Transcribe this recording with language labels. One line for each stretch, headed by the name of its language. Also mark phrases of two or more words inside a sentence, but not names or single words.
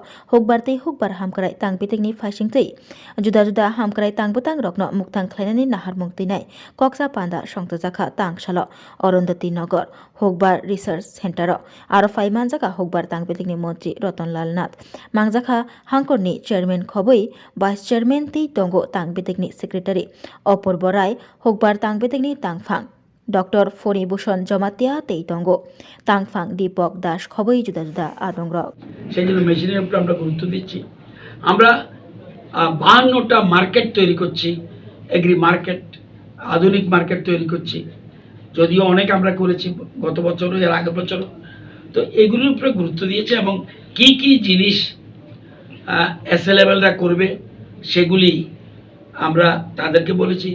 Kok Borok: hukbartei hukbar hamkrai tangpitikni fashingtei juda-juda hamkrai tangbutang rokno muktang khlainani nahar mungtinai koksa panda songsajakha tangsalo Arundhati Nagar Hukbar Research Center aro phai manjaka hukbar tangpitikni Mantri Ratanlal Nath mangjakha hangkorni chairman khoboi
English: vice chairman
Kok Borok: tei tongo tangpitikni secretary Apurba Rai Hukbar tangpitikni tangphang Dr. Foni Bhushan Jamatia tei tongo tangphang Deepak Das khoboi juda juda adongrok
Bangla: সেই জন্য মেশিনের উপর আমরা গুরুত্ব দিচ্ছি। আমরা 52টা মার্কেট তৈরি করছি,
English: agri market,
Bangla: আধুনিক মার্কেট তৈরি করছি। যদিও অনেক আমরা করেছি গত বছরও এর আগের বছরও, তো এগুলোর উপরে গুরুত্ব দিয়েছে এবং কি কি জিনিস এসএলএরা করবে সেগুলি আমরা তাদেরকে বলেছি।